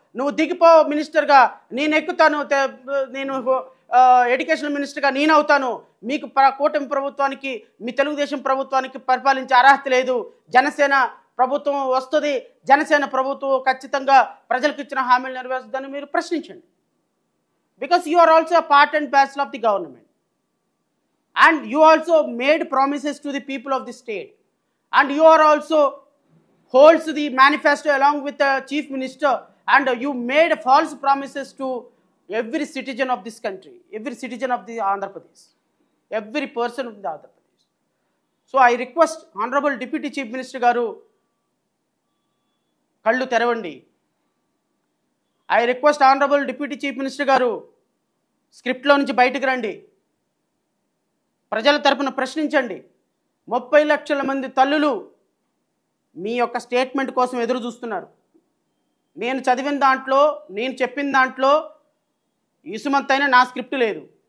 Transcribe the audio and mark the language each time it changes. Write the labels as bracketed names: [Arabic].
[Telugu] నువ్వు దిగిపో మినిస్టర్గా, నేను ఎక్కుతాను, నేను ఎడ్యుకేషన్ మినిస్టర్గా నేను అవుతాను. మీకు కూటమి ప్రభుత్వానికి, మీ తెలుగుదేశం ప్రభుత్వానికి పరిపాలించే అర్హత లేదు. జనసేన ప్రభుత్వం వస్తుంది, జనసేన ప్రభుత్వం ఖచ్చితంగా ప్రజలకు ఇచ్చిన హామీలు నెరవేరుస్తుందని మీరు ప్రశ్నించండి. [English] Because you are also a part and parcel of the government, and you also made promises to the people of the state, and you are also holds the manifesto along with the chief minister, and you made false promises to every citizen of this country, every citizen of the Andhra Pradesh, every person of the Andhra Pradesh. So I request honorable deputy chief minister garu, [Telugu] కళ్ళు తెరవండి. [English] I request honourable deputy chief minister [Telugu] గారు, స్క్రిప్ట్లో నుంచి బయటకు రండి, ప్రజల తరపున ప్రశ్నించండి. 30 లక్షల మంది తల్లులు మీ యొక్క స్టేట్మెంట్ కోసం ఎదురు చూస్తున్నారు. నేను చదివిన దాంట్లో, నేను చెప్పిన దాంట్లో ఇసుమంతైనా నా స్క్రిప్ట్ లేదు.